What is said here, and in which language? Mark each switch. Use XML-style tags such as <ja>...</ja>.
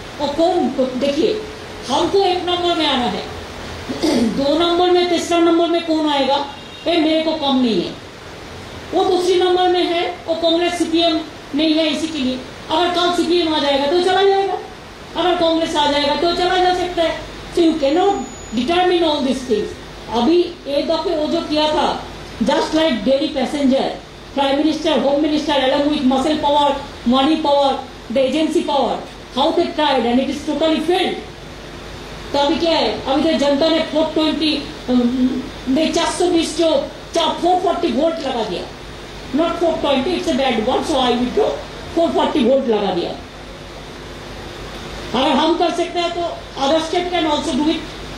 <hi>और कौन देखिए, हमको 1 नंबर में आना है, 2 नंबर में, तीसरा नंबर में कौन आएगा ये मेरे को कम नहीं है। वो दूसरी नंबर में है, वो कांग्रेस सीपीएम नहीं है, इसी के लिए अगर कल सीपीएम आ जाएगा तो चला जाएगा, अगर कांग्रेस आ जाएगा तो चला जा सकता है।</hi> <en>So you can not determine all this things.</en> <hi>अभी एक दफे वो जो किया था,</hi> <en>Just like daily passenger, prime minister, home minister, along with muscle power, money power, the agency power, how they tried and it is totally failed.</en> <hi>तो अभी क्या है, अभी तो जनता ने 420 420 जो 440 वोट लगा दिया,</hi> <en>not 420, it's a bad word, so I will</en> <hi>440 vote लगा दिया। अगर हम कर सकते हैं तो</hi> <en>Other state can also do it.</en>